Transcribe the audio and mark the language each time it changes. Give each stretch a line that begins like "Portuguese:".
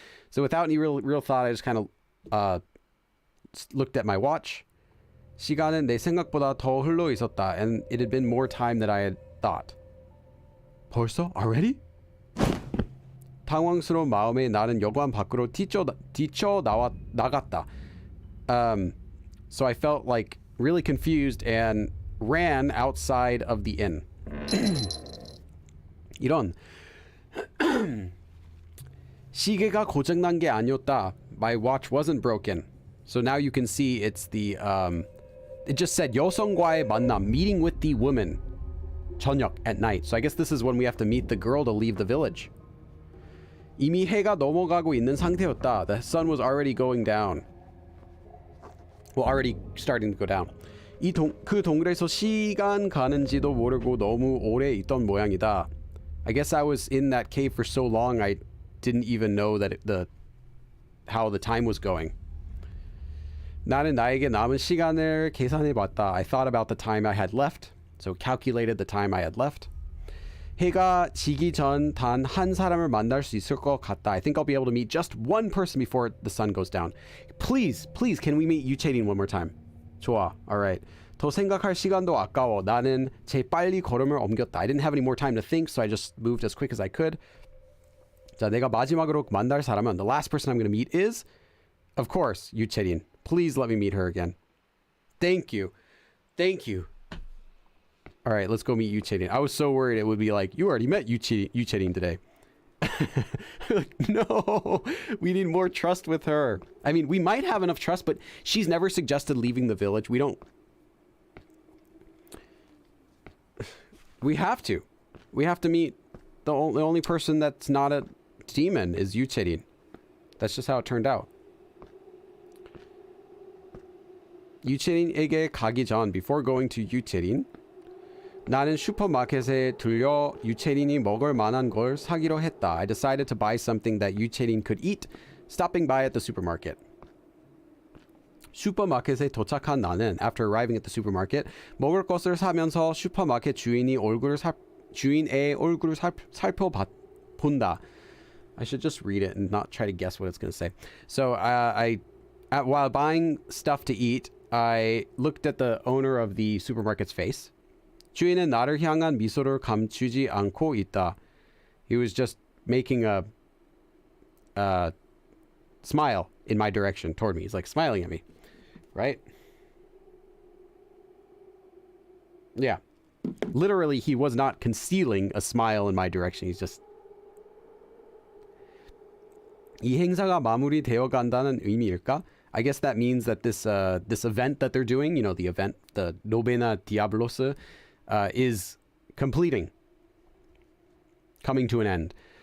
English: So without any real thought, I just kind of looked at my watch.
Korean: 시간은 내 생각보다 더 흘러 있었다.
English: And it had been more time than I had thought.
Korean: 벌써?
English: Already?
Korean: 당황스러운 마음에 나는 여관 밖으로 나갔다.
English: So I felt like really confused and ran outside of the inn.
Korean: 이런. 시계가 고장난 게 아니었다.
English: My watch wasn't broken. So now you can see it's it just said
Korean: 여성과의 만남,
English: meeting with the woman.
Korean: 저녁,
English: at night. So I guess this is when we have to meet the girl to leave the village.
Korean: 이미 해가 넘어가고 있는 상태였다.
English: The sun was already going down. Well, already starting to go down.
Korean: 그 동굴에서 시간 가는지도 모르고 너무 오래 있던 모양이다.
English: I guess I was in that cave for so long I didn't even know that how the time was going.
Korean: 나는 나에게 남은 시간을 계산해봤다.
English: I thought about the time I had left. So calculated the time I had left.
Korean: 해가 지기 전 단 한 사람을 만날 수 있을 것 같다.
English: I think I'll be able to meet just one person before the sun goes down. Please, can we meet 유채린 one more time?
Korean: 좋아.
English: Alright.
Korean: 더 생각할 시간도 아까워. 나는 재빨리 걸음을 옮겼다.
English: I didn't have any more time to think, so I just moved as quick as I could.
Korean: 자, 내가 마지막으로 만날 사람은
English: the last person I'm going to meet is, of course, 유채린. Please let me meet her again. Thank you. All right, let's go meet 유채린. I was so worried it would be like, you already met 유채린 today. Like, no, we need more trust with her. I mean, we might have enough trust, but she's never suggested leaving the village. We have to meet the only person that's not a demon is 유채린. That's just how it turned out.
Korean: 유채린에게 가기 전,
English: before going to 유채린,
Korean: 나는 슈퍼마켓에 들려 유채린이 먹을 만한 걸 사기로 했다.
English: I decided to buy something that 유채린 could eat, stopping by at the supermarket.
Korean: 슈퍼마켓에 도착한 나는,
English: after arriving at the supermarket,
Korean: 먹을 것을 사면서 슈퍼마켓 주인의 얼굴을 살펴본다.
English: I should just read it and not try to guess what it's going to say. So while buying stuff to eat, I looked at the owner of the supermarket's face.
Korean: 주인은 나를 향한 미소를 감추지 않고 있다.
English: He was just making a smile in my direction toward me. He's like smiling at me, right? Yeah. Literally, he was not concealing a smile in my direction. He's just...
Korean: 이 행사가 마무리되어 간다는 의미일까?
English: I guess that means that this event that they're doing, the event, the Novena Diabolos, is completing, coming to an end.